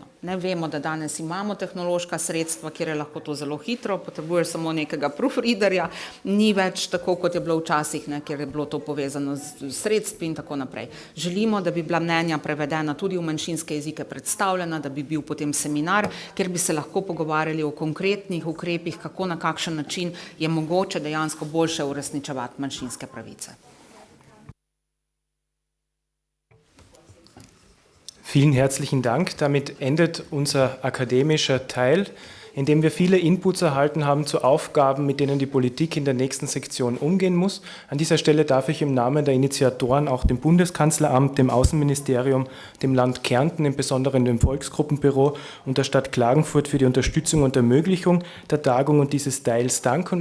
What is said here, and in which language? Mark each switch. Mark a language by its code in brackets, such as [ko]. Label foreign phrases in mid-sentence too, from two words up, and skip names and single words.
[sl] Vemo, da danes imamo tehnološka sredstva, kjer je lahko to zelo hitro, potrebuješ samo nekega proofreaderja, ni več tako, kot je bilo včasih, kjer je bilo to povezano z sredstvi in tako naprej. Želimo, da bi bila mnenja prevedena tudi v manjšinske jezike predstavljena, da bi bil potem seminar, kjer bi se lahko pogovarjali o konkretnih ukrepih, kako na kakšen način je mogoče dejansko boljše uresničevati manjšinske pravice. [de] Vielen herzlichen Dank. Damit endet unser akademischer Teil, in dem wir viele Inputs erhalten haben zu Aufgaben, mit denen die Politik in der nächsten Sektion umgehen muss. An dieser Stelle darf ich im Namen der Initiatoren auch dem Bundeskanzleramt, dem Außenministerium, dem Land Kärnten, im Besonderen dem Volksgruppenbüro und der Stadt Klagenfurt für die Unterstützung und Ermöglichung der Tagung und dieses Teils danken.